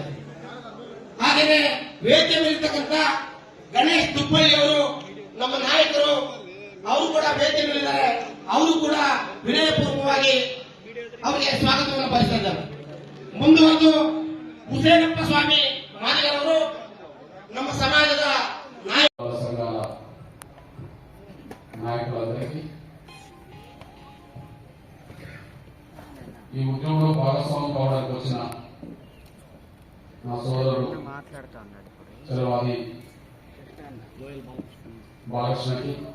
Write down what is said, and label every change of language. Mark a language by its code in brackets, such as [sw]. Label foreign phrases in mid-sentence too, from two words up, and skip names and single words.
[kn] ಹಾಗೆಯೇ ವೇದಿಕೆ ಮೇಲಿರ್ತಕ್ಕಂಥ ಗಣೇಶ್ ತುಪ್ಪಳ್ಳಿ ಅವರು ನಮ್ಮ ನಾಯಕರು, ಅವರು ಕೂಡ ವೇದಿಕೆ ಮೇಲಿದ್ದಾರೆ. ಅವರು ಕೂಡ ವಿನಯಪೂರ್ವಕವಾಗಿ ಅವರಿಗೆ ಸ್ವಾಗತವನ್ನು ಬಯಸ್ತಾ ಇದ್ದಾರೆ. ಮುಂದುವರೆದು ಹುಸೇನಪ್ಪ ಸ್ವಾಮಿ ಮಾದಿಗರವರು ನಮ್ಮ ಸಮಾಜದ [te] నాయకులందరికీ ఈ ఉద్యమంలో భాగస్వామ్యం కావడానికి వచ్చిన నా సోదరుడు చలవాది బాలకృష్ణకి,